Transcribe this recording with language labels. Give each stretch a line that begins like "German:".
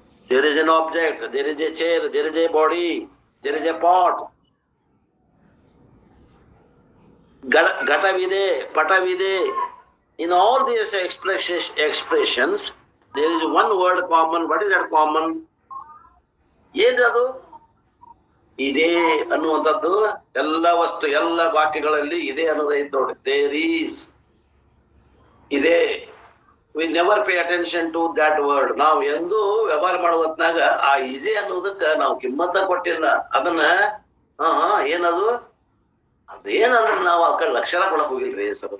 English: There is an object, there is a chair, there is a body, there is a pot.
Kannada: ಘಟವಿದೆ, ಪಟವಿದೆ.
English: In all these expressions, there is one word common. What is that common?
Kannada: ಏನದು? ಇದೆ ಅನ್ನುವಂಥದ್ದು ಎಲ್ಲ ವಸ್ತು, ಎಲ್ಲ ವಾಕ್ಯಗಳಲ್ಲಿ ಇದೆ ಅನ್ನೋದು ಐತೆ ನೋಡಿ. There is, ಇದೆ.
English: We never pay attention to that word.
Kannada: ನಾವು ಎಂದೂ ವ್ಯವಹಾರ ಮಾಡೋ ಹೊತ್ನಾಗ ಆ ಇದೆ ಅನ್ನೋದಕ್ಕ ನಾವು ಕಿಮ್ಮತ್ತ ಕೊಟ್ಟಿಲ್ಲ. ಅದನ್ನ ಏನದು ಅದೇನಂದ್ರೆ ನಾವು ಆ ಕಡೆ ಲಕ್ಷಣ ಕೊಡಕ್ ಹೋಗಿಲ್ರಿ ಸರ್.